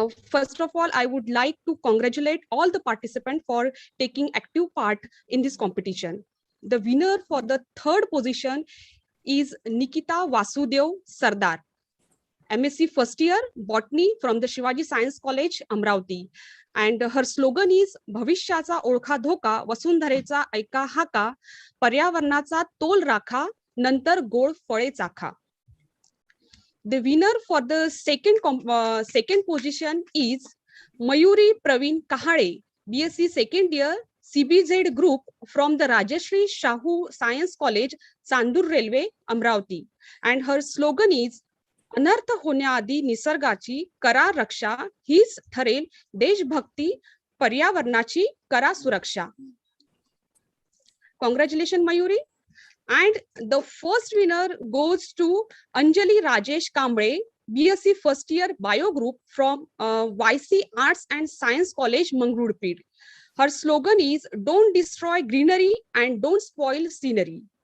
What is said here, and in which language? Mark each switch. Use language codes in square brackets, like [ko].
[en] First of all, I would like to congratulate all the participants for taking active part in this competition. The winner for the 3rd position is Nikita Vasudev Sardar, MSc first year Botany from the Shivaji Science College, Amravati. [mr] And her slogan is भविष्याचा ओळखा धोका, वसुंधरेचा ऐका हाका, पर्यावरणाचा तोल राखा, नंतर गोड फळे चाखा. [en] The winner for the second position is Mayuri Praveen Kahale, BSc second year CBZ group from the Rajashri Shahu Science College, Chandur Railway, Amravati. [mr] And her slogan is अनर्थ होण्याआधी निसर्गाची करा रक्षा, हीच ठरेल देशभक्ती, पर्यावरणाची करा सुरक्षा. [en] Congratulations, Mayuri. And the first winner goes to Anjali Rajesh Kamble, BSc first year Bio Group from YC Arts and Science College, Mangalore. Her slogan is don't destroy greenery and don't spoil scenery.